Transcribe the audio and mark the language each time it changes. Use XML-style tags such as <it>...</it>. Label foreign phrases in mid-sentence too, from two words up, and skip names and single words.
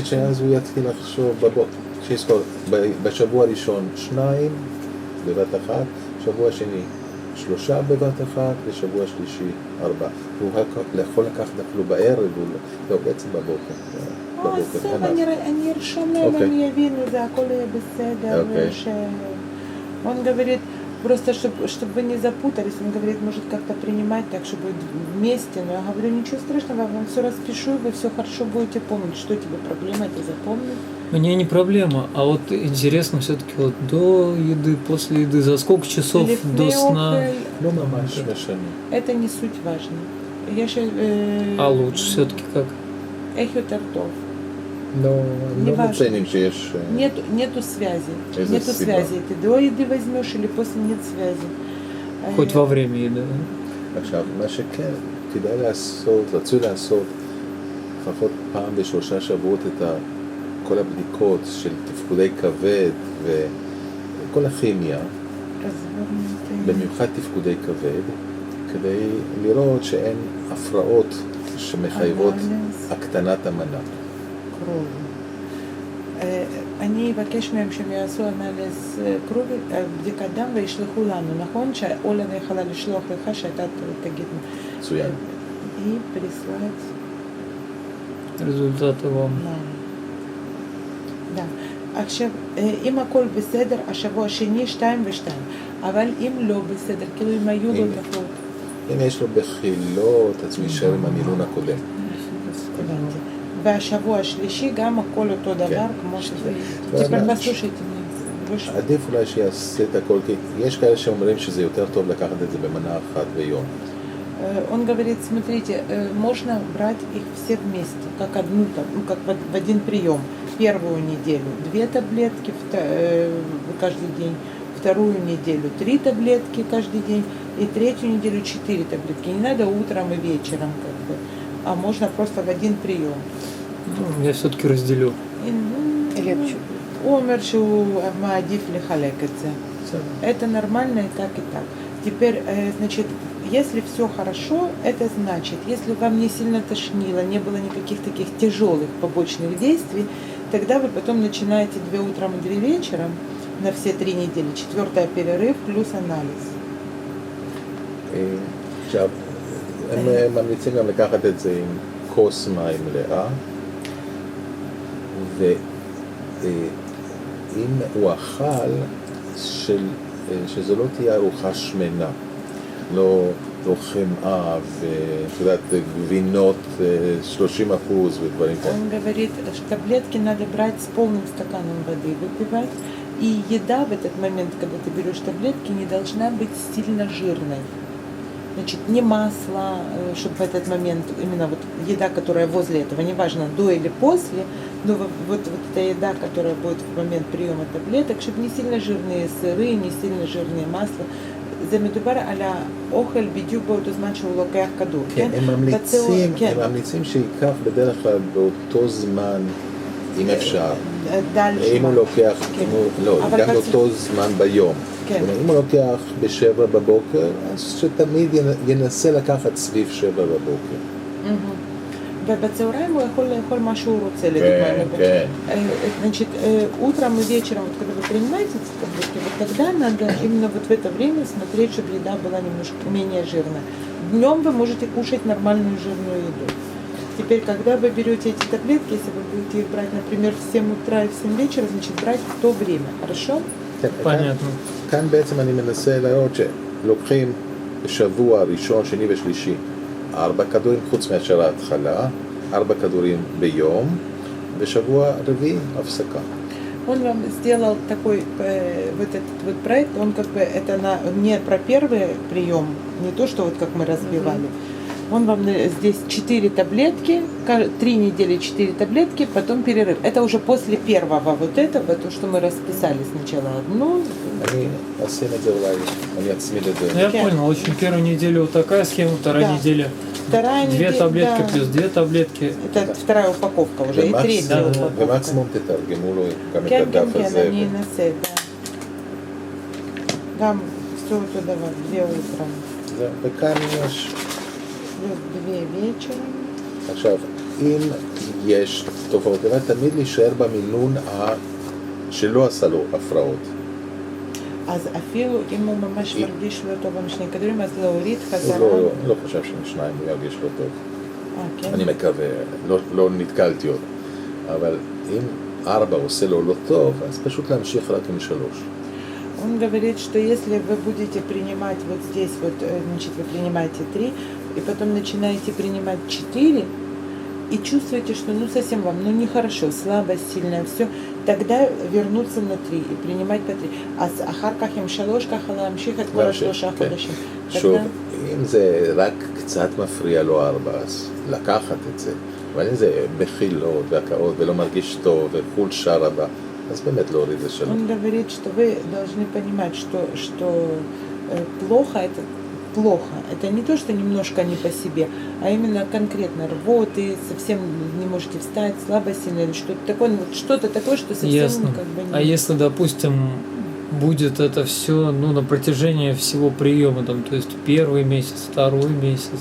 <he>כי שאז הוא יתחיל לחשוב בבוקר, שיזכור, בשבוע הראשון 2 בבת אחת, שבוע שני 3 בבת אחת, ושבוע שלישי 4. הוא יכול לקחת אפילו בערב, לא, בעצם בבוקר. בסדר, אין מה. אני ארשום להם, אוקיי. הם יבינו, זה הכל יהיה בסדר. אוקיי.</he> <ru>Он говорит, просто чтобы вы не запутались, он говорит, может как-то принимать так, чтобы вместе. Но я говорю, ничего страшного, я вам все распишу, и вы все хорошо будете помнить. Что тебе проблема, это запомнить? Мне не проблема, а вот интересно все-таки вот до еды, после еды, за сколько часов до сна?</ru> <he>לא ממש משנה.</he> <ru>Это не суть важно. А лучше все-таки как?</ru> <he>איך יותר טוב. לא</he> <ru>неважно.</ru> <he>מציינים שיש...</he> <ru>Нету связи. Из-за Нету себя. связи. Ты до еды возьмешь или после нет связи. Хоть во время еды, да?</ru> <he>עכשיו, מה שכן, כדאי לעשות, רצוי לעשות, לפחות פעם ב3 שבועות את כל הבדיקות של תפקודי כבד וכל הכימיה, במיוחד תפקודי כבד, כדי לראות שאין הפרעות שמחייבות הקטנת המנה. אני אבקש מהם שהם יעשו</he> <ru>анализ крови,</ru> <he>בדיקת דם וישלחו לנו, נכון? שאולה יכולה לשלוח לך שאתה תגיד. מצוין. היא прислать</he> <ru>Результаты вам. Да.</ru> <he>עכשיו, אם הכל בסדר, השבוע השני 2 ו2, אבל אם לא בסדר, כאילו אם היו לו תחלות. אם יש לו בחילות, אז הוא יישאר עם המילון הקודם. והשבוע השלישי גם הכל אותו דבר כמו שזה.</he> <ru>תפרט послушайте меня.</ru> <he>עדיף אולי שיעשה את הכל, כי יש כאלה שאומרים שזה יותר טוב לקחת את זה במנה אחת ביום.</he> <ru>Он говорит, смотрите, можно брать их все вместе, как одну, как в один прием. Первую неделю 2 таблетки каждый день, вторую неделю 3 таблетки каждый день и третью неделю 4 таблетки. Не надо утром и вечером, как бы, а можно просто в один прием. Ну, я все-таки разделю. легче.</ru> <he>הוא אומר שהוא מעדיף לחלק את זה.</he> <ru>Это нормально и так, и так. Теперь, значит, если все хорошо, это значит, если вам не сильно тошнило, не было никаких таких тяжелых побочных действий, тогда вы потом начинаете 2 утром и 2 вечером на все 3 недели, 4-й перерыв плюс анализ.</ru> <he>עכשיו, הם ממליצים גם לקחת את זה עם כוס מים מלאה, ואם הוא אכל, שזו לא תהיה ארוחה שמנה, לא חמאה ואת יודעת, גבינות 30% ודברים כאלה.</he> <ru>Он говорит, что таблетки надо брать с полным стаканом воды, выпивать, и еда в этот момент, когда ты берешь таблетки, не должна быть сильно жирной. Значит, не масло, чтобы в этот момент, именно вот еда, которая возле этого, неважно, до или после, но вот эта еда, которая будет в момент приема таблеток, чтобы не сильно жирные сыры, не сильно жирные масла.</ru> <he>זה מדובר על האוכל בדיוק באותו זמן שהוא לוקח כדור, כן? הם ממליצים שיקח בדרך כלל באותו זמן, אם אפשר. אם הוא לוקח, גם באותו זמן ביום. אם הוא לוקח ב7 בבוקר, אז שתמיד ינסה לקחת סביב 7 בבוקר. ובצהריים הוא יכול לאכול מה שהוא רוצה, לדוגמה. כן.</he> <ru>Значит, утром и вечером, вот, когда вы принимаете эти таблетки, вот тогда надо именно вот в это время смотреть, чтобы еда была немножко менее жирная. Днем вы можете кушать нормальную жирную еду. Теперь, когда вы берете эти таблетки, если вы будете их брать, например, в 7 утра и в 7 вечера, значит, брать в то время, хорошо? Понятно.</ru> <he>כאן בעצם אני מנסה לראות שלוקחים בשבוע ראשון, שני ושלישי 4 כדורים, חוץ מאשר ההתחלה, 4 כדורים ביום, בשבוע רביעי הפסקה.</he> <ru>Он вам сделал такой вот этот вот проект, он как бы это не про первый прием, не то, что вот как мы разбивали. Он вам здесь 4 таблетки, 3 недели 4 таблетки, потом перерыв. Это уже после первого вот этого, то, что мы расписали сначала одну.</ru> <he>אני אשים את זה אולי, אני אצמיד את זה.</he> <ru>Ну, я понял, в общем, первую неделю вот такая схема, вторая неделя. Вторая 2 неделя, таблетки да. плюс 2 таблетки. Это вторая упаковка уже, и третья упаковка.</ru> <he>ומקסימום תתרגמו לו גם את כן, הדף כן, הזה. אני אנסה, да. גם все אותו דבר, 2 утром, זהו, וכאן יש...</he> <ru>плюс 2 вечером.</ru> <he>עכשיו, אם יש תופעות, תמיד להישאר במינון שלא עשה לו הפרעות. אז אפילו אם הוא ממש מרגיש לא טוב במשני כדורים, אז להוריד הוא חזרה. לא חושב שמשניים הוא ירגיש לא טוב. כן? אני מקווה, לא נתקלתי עוד. אבל אם 4 עושה לו לא טוב, אז פשוט להמשיך רק עם 3.</he> <ru>Он говорит, что если вы будете принимать вот здесь, вот, значит, вы принимаете 3, и потом начинаете принимать 4, и чувствуете, что ну совсем вам, ну нехорошо, слабость сильная, все, тогда вернуться на 3 и принимать по 3. А с</ru> <he>אחר עם 3 ככה להמשיך את כל השלושה חודשים. שוב, אם זה רק קצת מפריע לו 4, אז לקחת את זה. אבל אם זה בחילות והקאות ולא מרגיש טוב וחול שער הבא, אז באמת להוריד זה שלו.</he> <ru>Он говорит, что вы должны понимать, что плохо это плохо. Это не то, что немножко не по себе, а именно конкретно рвоты, совсем не можете встать, слабость или что-то такое, вот что-то такое, что совсем Ясно. как бы не... А если, допустим, будет это все, ну, на протяжении всего приема, там, то есть 1 месяц, 2 месяц,</ru>